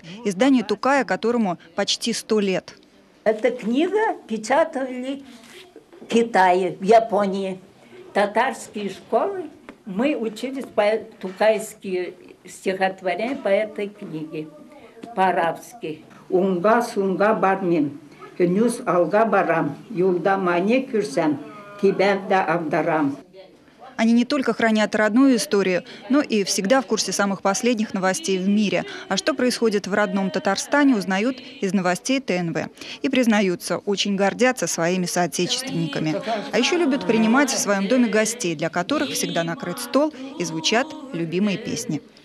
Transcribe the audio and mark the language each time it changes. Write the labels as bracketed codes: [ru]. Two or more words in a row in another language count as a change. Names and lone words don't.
[ru] Издание Тукая, которому почти 100 лет. Эта книга печатали в Китае, в Японии. Татарские школы. Мы учились тукайские стихотворения по этой книге. По-арабски. [tt] Унга сунга бармин, хнюс алга барам, юлда мане кюрсам, кибенда авдарам. [ru] Они не только хранят родную историю, но и всегда в курсе самых последних новостей в мире. А что происходит в родном Татарстане, узнают из новостей ТНВ. И признаются, очень гордятся своими соотечественниками. А еще любят принимать в своем доме гостей, для которых всегда накрыт стол и звучат любимые песни.